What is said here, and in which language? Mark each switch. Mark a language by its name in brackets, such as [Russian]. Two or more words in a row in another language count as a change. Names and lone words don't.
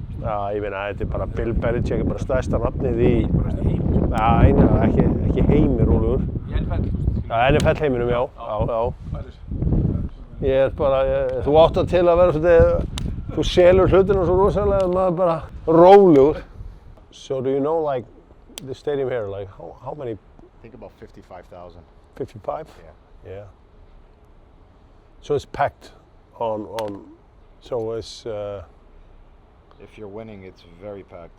[Icelandic] Já, ég meina, þetta er bara Bill Belichick, er bara stærsta nafnið í... Heim. Já, ekki heimir, Ólafur. Í NFL, sko. Já, NFL heiminum, já. Ég er bara, þú átt það til að vera svolítið, þú selur hlutina svo rosalega að maður bara rólegur. [English] So do you know, like, the stadium here, like, how many? I think about 55,000. 55? Yeah. Yeah. So it's packed so it's... If you're winning, it's very packed.